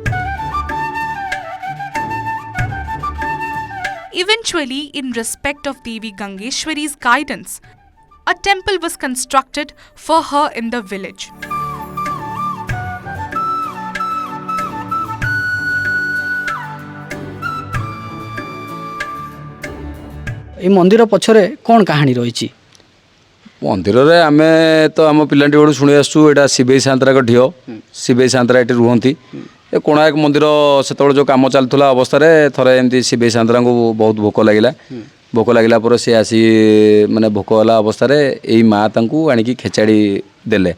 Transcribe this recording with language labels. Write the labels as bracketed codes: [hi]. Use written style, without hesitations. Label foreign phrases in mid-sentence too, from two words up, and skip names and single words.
[en] Eventually, in respect of Devi Gangeshwari's guidance, a temple was constructed for her in the village. [or] ଏଇ ମନ୍ଦିର ପଛରେ କଣ କାହାଣୀ ରହିଛି? ମନ୍ଦିରରେ ଆମେ ତ ଆମ ପିଲାଟି ବେଳୁ ଶୁଣି ଆସୁଛୁ ଏଇଟା ଶିବେଇ ସାନ୍ତରାଙ୍କ ଢିଅ। ଶିବେଇ ସାନ୍ତରା ଏଠି ରୁହନ୍ତି। ଏ କୋଣାର୍କ ମନ୍ଦିର ସେତେବେଳେ ଯେଉଁ କାମ ଚାଲୁଥିଲା ଅବସ୍ଥାରେ ଥରେ ଏମିତି ଶିବେଇ ସାନ୍ତରାଙ୍କୁ ବହୁତ ଭୋକ ଲାଗିଲା। ଭୋକ ଲାଗିଲା ପରେ ସେ ଆସି ମାନେ ଭୋକ ହେଲା ଅବସ୍ଥାରେ ଏଇ ମା ତାଙ୍କୁ ଆଣିକି ଖେଚାଡ଼ି ଦେଲେ।